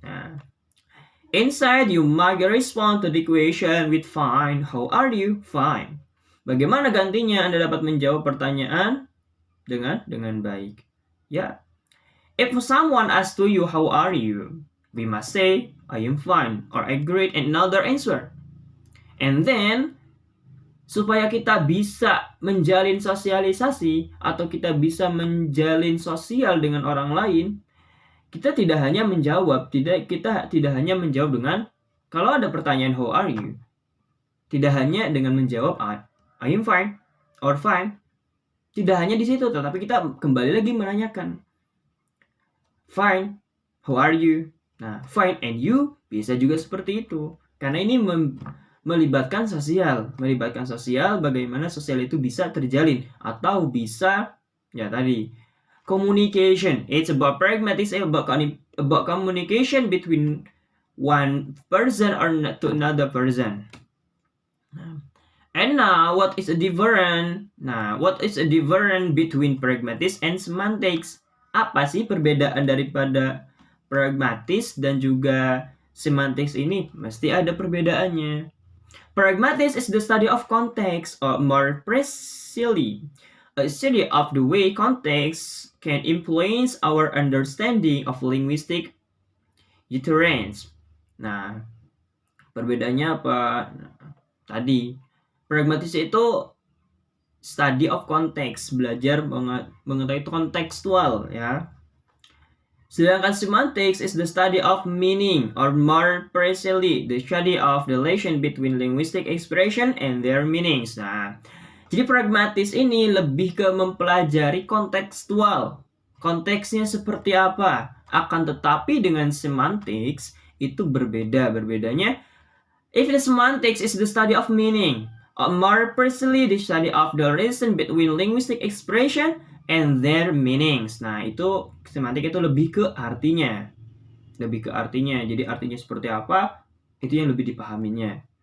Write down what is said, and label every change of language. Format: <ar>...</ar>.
<en>Nah, inside you might respond to the question with fine. How are you? Fine.</en> <id>Bagaimana gantinya Anda dapat menjawab pertanyaan dengan baik. Ya.</id> <en>If someone asks to you how are you, we must say I am fine or I great another answer. And then</en> <id>supaya kita bisa menjalin sosialisasi atau kita bisa menjalin sosial dengan orang lain, kita tidak hanya menjawab dengan kalau ada pertanyaan</id> <en>how are you,</en> <id>tidak hanya dengan menjawab</id> <en>I am fine or fine.</en> <id>Tidak hanya di situ, tetapi kita kembali lagi menanyakan</id> <en>fine, how are you?</en> <id>Nah,</id> <en>fine and you</en> <id>bisa juga seperti itu. Karena ini melibatkan sosial, bagaimana sosial itu bisa terjalin atau bisa ya tadi communication.</id> <en>It's about pragmatics, about communication between one person or to another person. And now, what is a difference between pragmatics and semantics?</en> <id>Apa sih perbedaan daripada pragmatis dan juga semantics ini? Mesti ada perbedaannya.</id> <en>Pragmatics is the study of context, or more precisely, a study of the way context can influence our understanding of linguistic utterance.</en> <id>Nah, perbedaannya apa? Tadi pragmatis itu</id> <en>study of context,</en> <id>belajar mengetahui kontekstual ya. Sedangkan</id> <en>semantics is the study of meaning, or more precisely, the study of the relation between linguistic expression and their meanings.</en> <id>Nah, jadi pragmatis ini lebih ke mempelajari kontekstual. Konteksnya seperti apa? Akan tetapi dengan semantics itu berbeda. Berbedanya,</id> <en>if the semantics is the study of meaning, or more precisely the study of the relation between linguistic expression and their meanings.</en> <id>Nah, itu semantik itu lebih ke artinya. Lebih ke artinya. Jadi artinya seperti apa, itu yang lebih dipahaminya.</id>